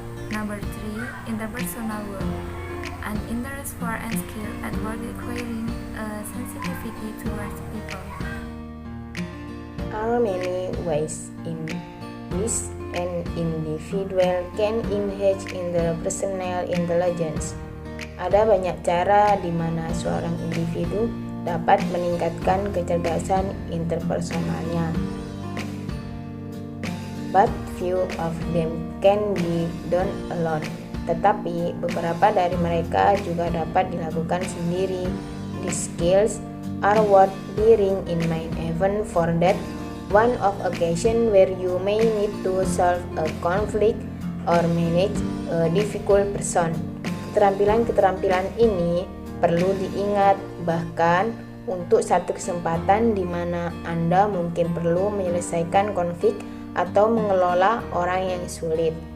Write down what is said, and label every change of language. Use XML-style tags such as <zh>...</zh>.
<en>Number 3, interpersonal work, an interest for and skill at work requiring a sensitivity towards people. Are many ways in which an individual can enhance interpersonal intelligence.</en> <id>Ada banyak cara di mana seorang individu dapat meningkatkan kecerdasan interpersonalnya.</id> <en>But few of them can be done alone.</en> <id>Tetapi beberapa dari mereka juga dapat dilakukan sendiri.</id> <en>These skills are worth bearing in mind even for that one of occasion where you may need to solve a conflict or manage a difficult person.</en> <id>Keterampilan-keterampilan ini perlu diingat bahkan untuk satu kesempatan di mana Anda mungkin perlu menyelesaikan konflik atau mengelola orang yang sulit.</id>